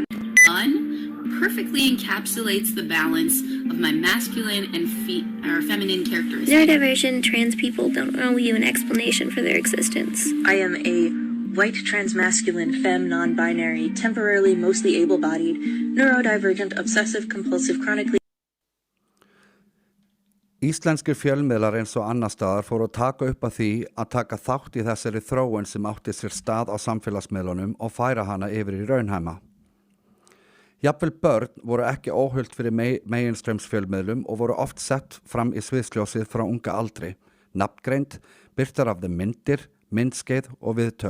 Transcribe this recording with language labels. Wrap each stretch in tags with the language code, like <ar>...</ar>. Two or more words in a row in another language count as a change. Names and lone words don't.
<en>Fun perfectly encapsulates the balance of my masculine and feminine characteristics. Neurodivergent trans people don't owe you an explanation for their existence. I am a white, transmasculine, femme, non-binary, temporarily, mostly able-bodied, neurodivergent, obsessive-compulsive, chronically...</en> <is>Íslenskir fjölmiðlar eins og annar staðar fóru að taka upp að því að taka þátt í þessari þróun sem átti sér stað á samfélagsmiðlunum og færa hana yfir í raunheima. Jafnvel börn voru ekki óhult fyrir meginströmsfjölmiðlum og voru oft sett fram í sviðsljósið frá unga aldri, nafngreind, birtar af þeim myndir, myndskeið og viðtöl.</is>